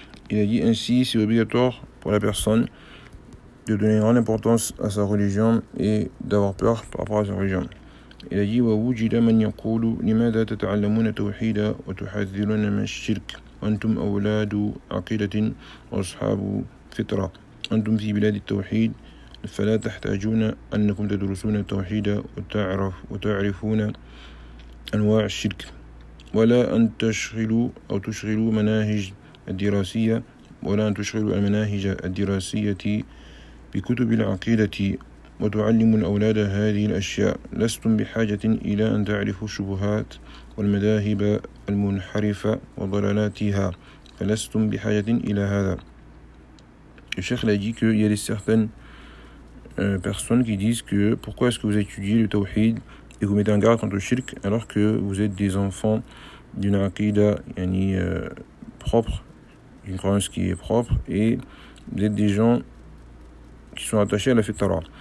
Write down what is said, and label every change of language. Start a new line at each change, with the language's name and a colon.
French: Il a dit ainsi, c'est obligatoire pour la personne de donner une grande importance à sa religion et d'avoir peur par rapport à sa religion. Il a dit,
Arabic: wa wujida man yaqulu limadha tata'allamuna tawhida wa tuhadhiruna min ash-shirk وأنتم أولاد عقيدة وأصحاب فطرة أنتم في بلاد التوحيد فلا تحتاجون أنكم تدرسون التوحيد وتعرفون أنواع الشرك ولا أن تشغلوا أو تشغلوا مناهج الدراسية ولا أن تشغلوا المناهج الدراسية بكتب العقيدة وتعلموا الأولاد هذه الأشياء لستم بحاجة إلى أن تعرفوا الشبهات والمذاهب المنحرفة وضلالاتها فلستم بحاجة إلى هذا.
French: الشيخ لا يجي كو يلي سيغتن personnes qui disent que pourquoi est-ce que vous étudiez le tawhid et vous mettez en garde contre le shirk alors que vous êtes des enfants d'une aqidah propre, une croyance qui est propre, et vous êtes des gens qui sont attachés à la fitra.